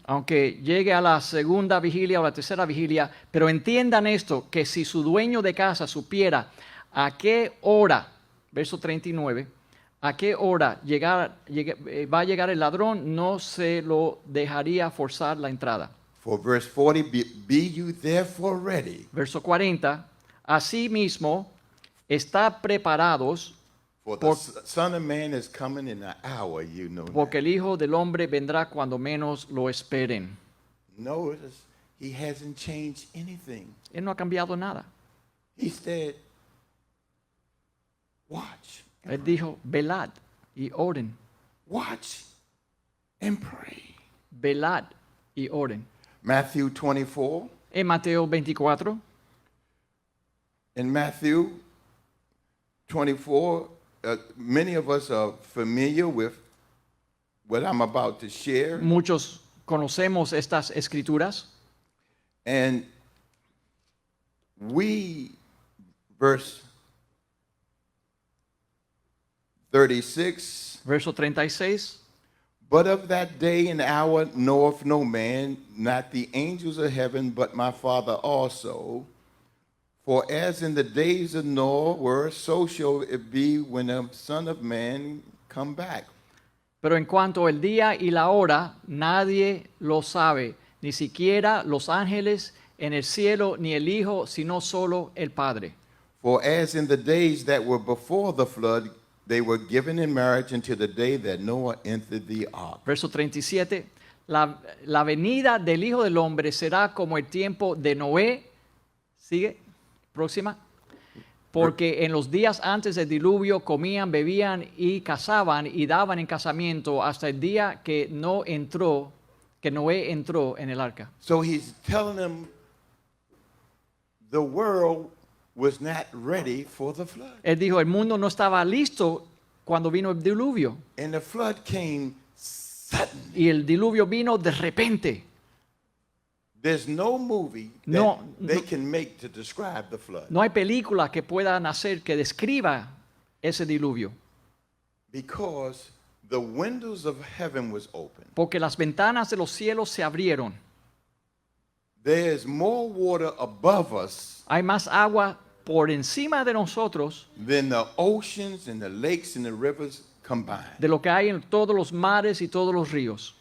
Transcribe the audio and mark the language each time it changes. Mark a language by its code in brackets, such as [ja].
[es] aunque llegue a la segunda vigilia o la tercera vigilia, pero entiendan esto, que si su dueño de casa supiera a qué hora, verso 39, a qué hora va a llegar el ladrón, no se lo dejaría forzar la entrada. [en] For verse 40, be you therefore ready, [es] Verso 40, asimismo, está preparados, [en] for the Son of Man is coming in an hour, you know. [es] porque el Hijo del Hombre vendrá cuando menos lo esperen. [en] Notice he hasn't changed anything. [es] Él no ha cambiado nada. [en] He said, watch, [es] Él dijo, velad y oren, [en] watch and pray. [es] velad y oren. [en] Matthew 24. [es] En Mateo 24, [en] In Matthew 24, many of us are familiar with what I'm about to share. [es] muchos conocemos estas escrituras. [en] And verse 36, [es] Verso 36, [en] but of that day and hour knoweth no man, not the angels of heaven, but my Father also. For as in the days of Noah were, so shall it be when the Son of Man come back. [es] pero en cuanto el día y la hora, nadie lo sabe, ni siquiera los ángeles en el cielo, ni el Hijo, sino solo el Padre. [en] For as in the days that were before the flood, they were given in marriage until the day that Noah entered the ark. [es] Verso 37, la venida del Hijo del Hombre será como el tiempo de Noé. Sigue, próxima. Porque en los días antes del diluvio comían, bebían y cazaban y daban en casamiento hasta el día que Noé entró en el arca. [en] So he's telling them the world was not ready for the flood. [es] Él dijo, el mundo no estaba listo cuando vino el diluvio. [en] And the flood came suddenly. [es] Y el diluvio vino de repente. [en] There's no movie that [es] No, [en] they [es] no. [en] can make to describe the flood. [es] No hay película que puedan hacer que describa ese diluvio. [en] Because the windows of heaven was open. [es] Porque las ventanas de los cielos se abrieron. [en] There's more water above us [es] Hay más agua por encima de nosotros [en] than the oceans and the lakes and the rivers combined. [es] de lo que hay en todos los mares y todos los ríos.